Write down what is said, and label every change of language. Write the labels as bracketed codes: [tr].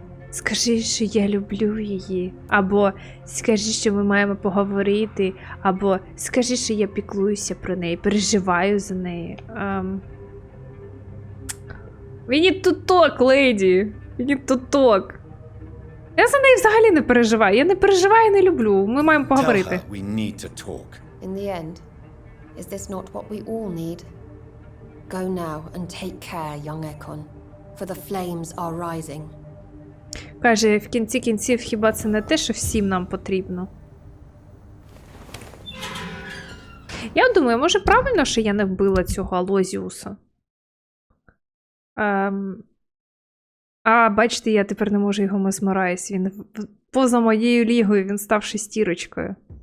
[uk] Скажи, що я люблю її, або скажи, що ми маємо поговорити, або скажи, що я піклуюся про неї, переживаю за неї. [en] We need to talk, lady. We need to talk. [uk] Я за неї взагалі не переживаю. Я не переживаю і не люблю. Ми маємо поговорити. [en] We need to talk. In the end, is this not what we all need? Go now and take care, young Ekon, for the flames are rising. [uk] Каже, в кінці кінців, хіба це не те, що всім нам потрібно? Я думаю, може правильно, що я не вбила цього Алозіуса? Бачите, я тепер не можу його месмерайз. Він поза моєю лігою, він став шестірочкою.